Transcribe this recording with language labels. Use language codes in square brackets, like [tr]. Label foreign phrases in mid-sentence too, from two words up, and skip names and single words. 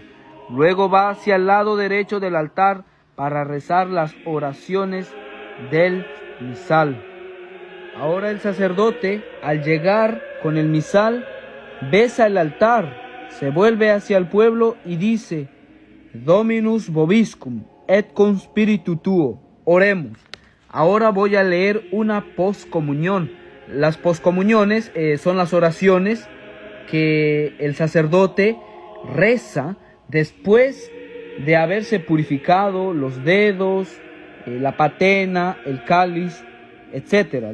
[es] Luego va hacia el lado derecho del altar para rezar las oraciones del misal. Ahora el sacerdote, al llegar con el misal, besa el altar, se vuelve hacia el pueblo y dice: [la] Dominus vobiscum et cum spiritu tuo. [es] Oremos. Ahora voy a leer una poscomunión. Las poscomuniones son las oraciones que el sacerdote reza después de haberse purificado los dedos, la patena, el cáliz, etc.